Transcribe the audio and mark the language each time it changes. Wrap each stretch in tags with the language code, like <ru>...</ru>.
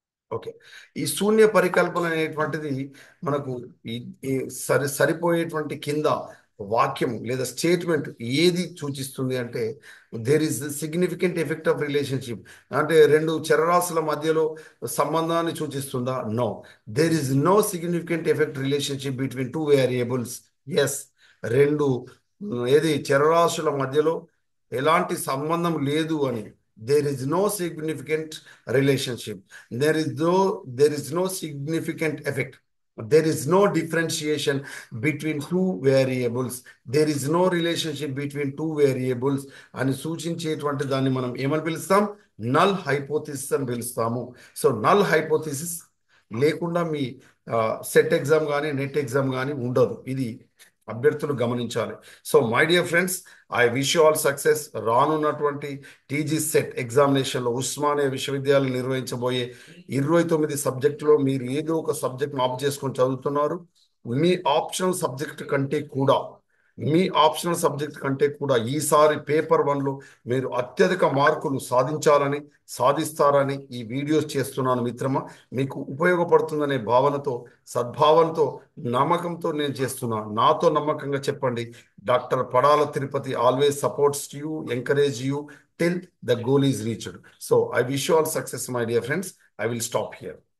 <te>Okay, ఈ శూన్య పరికల్పన అనేటువంటిది మనకు సరిపోయేటువంటి కింద వాక్యం లేదా స్టేట్మెంట్ ఏది సూచిస్తుంది అంటే</te> <en>there is significant effect of relationship,</en> <te>అంటే 2 చరరాశుల మధ్యలో సంబంధాన్ని సూచిస్తుందా?</te> <en>No, there is no significant effect relationship between 2 variables.</en> <te>Yes, 2 చరరాశుల మధ్యలో ఎలాంటి సంబంధం లేదు అని.</te> <en>There is no significant relationship. There is no significant effect. There is no differentiation between 2 variables. There is no relationship between 2 variables</en> <te>అని సూచించేటువంటి దాన్ని మనం ఏమని పిలుస్తాం? నల్ హైపోథిసిస్ అని పిలుస్తాము. సో నల్ హైపోథిసిస్ లేకుండా మీ సెట్ ఎగ్జామ్ కానీ నెట్ ఎగ్జామ్ కానీ ఉండదు. ఇది అభ్యర్థులు గమనించాలి.</te> <en>So my dear friends, I wish you all success.</en> <te>రానున్నటువంటి టీజీ సెట్ ఎగ్జామినేషన్లో ఉస్మానియా విశ్వవిద్యాలయం నిర్వహించబోయే 29 సబ్జెక్టులో మీరు ఏదో ఒక సబ్జెక్ట్ను ఆప్ చేసుకొని చదువుతున్నారు. మీ ఆప్షనల్ సబ్జెక్ట్ కంటే కూడా మీ ఆప్షనల్ సబ్జెక్ట్ కంటే కూడా ఈసారి పేపర్ 1లో మీరు అత్యధిక మార్కులు సాధిస్తారని ఈ వీడియోస్ చేస్తున్నాను మిత్రమా. మీకు ఉపయోగపడుతుందనే భావనతో, సద్భావనతో, నమ్మకంతో నేను చేస్తున్నాను. నాతో నమ్మకంగా చెప్పండి.</te> <en>Doctor Padala Tirupati always supports you, encourage you till the goal is reached. So I wish you all success, my dear friends. I will stop here.</en>